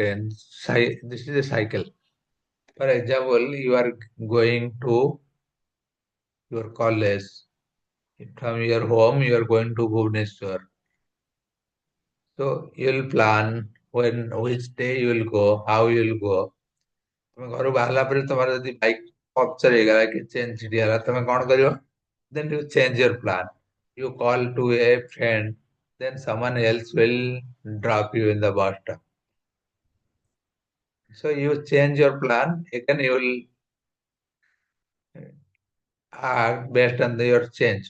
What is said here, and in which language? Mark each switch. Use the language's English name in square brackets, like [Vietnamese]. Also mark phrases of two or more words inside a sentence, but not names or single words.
[English] And this is a cycle. For example, you are going to your college. From your home, you are going to Bhubaneswar. So you will plan when, which day you will go, how you will go. [Odia] ତମେ ଘରୁ ବାହାରିଲା ପରେ ତମର ଯଦି ବାଇକ୍ ପମ୍ପଚର ହେଇଗଲା କି ଚେନ୍ ଛିଡ଼ିଗଲା, ତମେ କଣ କରିବ? [English] Then you change your plan. You call to a friend, then someone else will drop you in the bus stop. So you change your plan, again you will act based on your change.